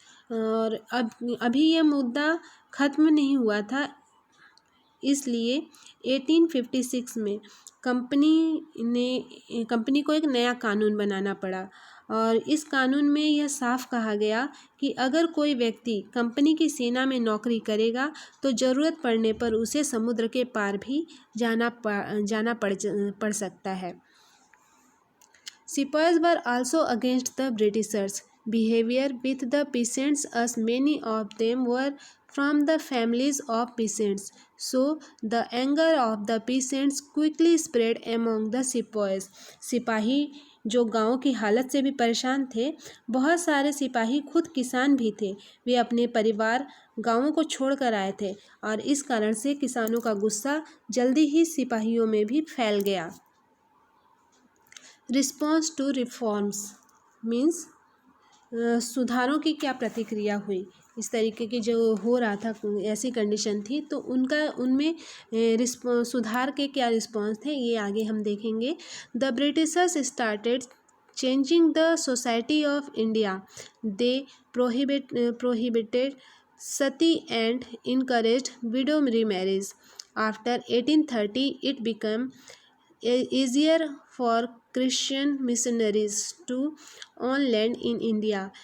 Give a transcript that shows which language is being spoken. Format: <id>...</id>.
<hi>और अभी यह मुद्दा ख़त्म नहीं हुआ था, इसलिए 1856 में कंपनी को एक नया कानून बनाना पड़ा और इस कानून में यह साफ कहा गया कि अगर कोई व्यक्ति कंपनी की सेना में नौकरी करेगा तो ज़रूरत पड़ने पर उसे समुद्र के पार भी जाना पड़ सकता है।</hi> <en>Sepoys were also against the Britishers' behavior with the peasants as many of them were from the families of peasants. So, the anger of the peasants quickly spread among the sepoys.</en> <hi>सिपाही जो गांव की हालत से भी परेशान थे, बहुत सारे सिपाही खुद किसान भी थे। वे अपने परिवार गांवों को छोड़कर आए थे और इस कारण से किसानों का गुस्सा जल्दी ही सिपाहियों में भी फैल गया।</hi> <en>response to reforms means</en> <hi>सुधारों की क्या प्रतिक्रिया हुई, इस तरीके की जो हो रहा था ऐसी कंडीशन थी तो उनमें सुधार के क्या रिस्पॉन्स थे ये आगे हम देखेंगे।</hi> <en>The Britishers started changing the society of India. They prohibited sati and encouraged widow remarriage. After 1830 it become easier for Christian missionaries to own land in India.</en>